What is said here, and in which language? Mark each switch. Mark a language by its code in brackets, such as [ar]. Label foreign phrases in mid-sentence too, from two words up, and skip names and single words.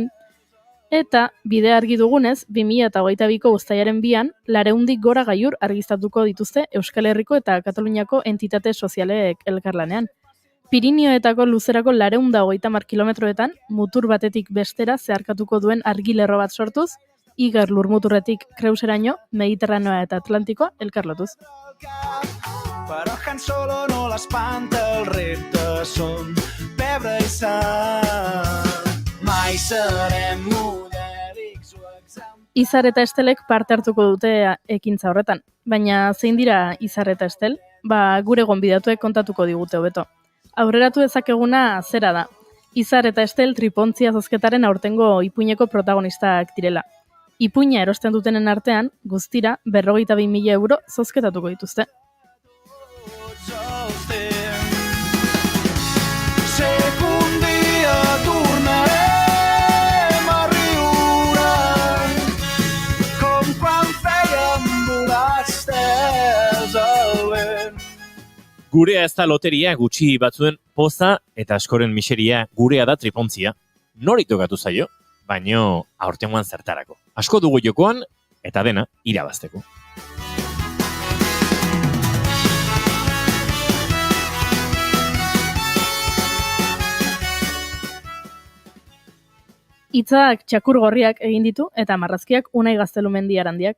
[eu] Eta, bide argi dugunez, 2022ko uztailaren 2an, 400 gora gailur argiztatuko dituzte Euskal Herriko eta Kataluniako entitate sozialek elkarlanean. Pirinioetako luzerako 430 kilometroetan, mutur batetik bestera zeharkatuko duen argilerro bat sortuz, Iger lurmuturretik Kreuseraino, Mediterraneoa eta Atlantikoa elkarlotuz. [ca] Però Han Solo no l'espanta, el repte són pebre i sang. Mai serem modèlics o exemples. [eu] Izar eta Estelek parte hartuko dute ekintza horretan. Baina zein dira Izar eta Estel? Gure gonbidatuek kontatuko digute hobeto. Aurreratu dezakeguna zera da. Izar eta Estel tripontzia zozketaren aurtengo ipuineko protagonistak direla. Ipuina erosten dutenen artean, guztira 52.000 euro zozketatuko dituzte. [ca] Sé que un dia tornarem a riure com quan fèiem volar estels al vent. [eu] Gurea ez da loteria gutxi batzuen poza eta askoren miseria gurea da tripontzia. Nori tokatu zaio, baino aurtengoan zertarako. Asko dugu jokoan eta dena irabazteko. Hitzak txakur gorriak egin ditu eta marrazkiak Unai Gaztelumendi Arandiak.